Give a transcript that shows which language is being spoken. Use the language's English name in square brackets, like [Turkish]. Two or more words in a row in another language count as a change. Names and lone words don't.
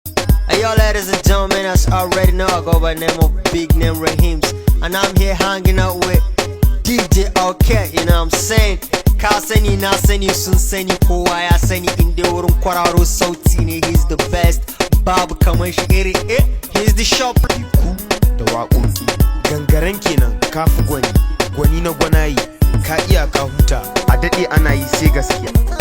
[English] Hey, yo, ladies and gentlemen, as you already know, I go by name of Big Name Rahims. And I'm here hanging out with D J OK, you know what I'm saying? [Hausa] Ka sani, na sani, sun sani, kowa ya sani, inda wurin kwararo sauti ne, [English] he's the best. [Hausa] Babu kamar shi iri, [English] eh, he's the shop. [Hausa] Ku da waƙoƙi, gangaren kenan, ka fi gwani, gwani na gwanaye, ka iya ka huta, a daɗe ana yi sai gaskiya.